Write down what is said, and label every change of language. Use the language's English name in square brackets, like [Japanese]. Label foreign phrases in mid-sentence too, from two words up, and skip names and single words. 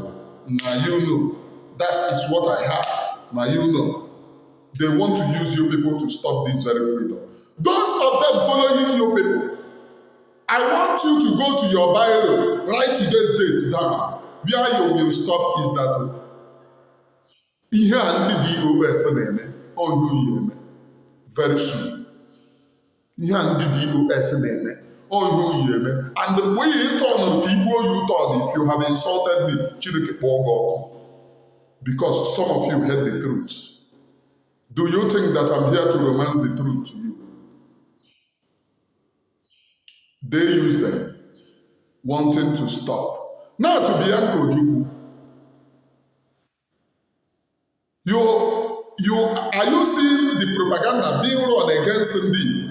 [English] Now you know. That is what I heard. Now you know. They want to use you people to stop this very freedom. Those of them following you people, I want you to go to your Bible, write today's date down. Where you will stop is that [Igbo] ihe a ndị DOS na-eme, ọ ihe eme [English] very soon. [Igbo] Ihe a ndị DOS na-eme, ọ ihe eme. [English] And the way you turn to Igbo, you turn if you have insulted me, [Igbo] Chineke kpọọ gị ọkụ. [English] Because some of you hate the truth. Do you think that I'm here to romance the truth to you? They use them, wanting to stop. Now to Bianca Ojukwu. Are you seeing the propaganda being run against me?